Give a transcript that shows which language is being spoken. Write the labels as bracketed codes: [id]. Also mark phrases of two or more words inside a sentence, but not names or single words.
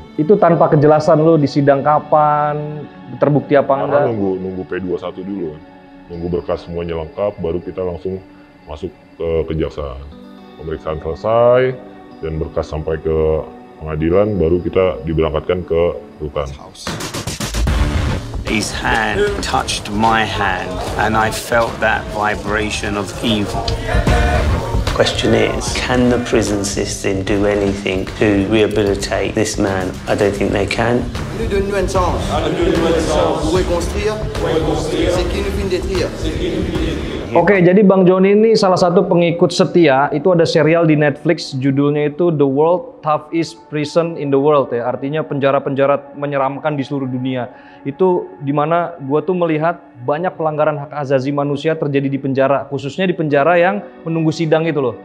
[id] Itu tanpa kejelasan lu di sidang kapan, terbukti apa enggak? Karena nunggu P21 dulu kan. Nunggu berkas semuanya lengkap, baru kita langsung masuk ke kejaksaan. Pemeriksaan selesai, dan berkas sampai ke pengadilan, baru kita diberangkatkan ke rutan. [en] His hand touched my hand, and I felt that vibration of evil. Question is, can the prison system do anything to rehabilitate this man? I don't think they can. [fr] Nous donnons une chance. Pour reconstruire, c'est qui nous vient détruire. [id] Oke, jadi Bang Joni ini salah satu pengikut setia. Itu ada serial di Netflix, judulnya itu The World Toughest Prison in the World ya. Artinya penjara-penjara menyeramkan di seluruh dunia. Itu dimana gue tuh melihat banyak pelanggaran hak asasi manusia terjadi di penjara, khususnya di penjara yang menunggu sidang itu loh.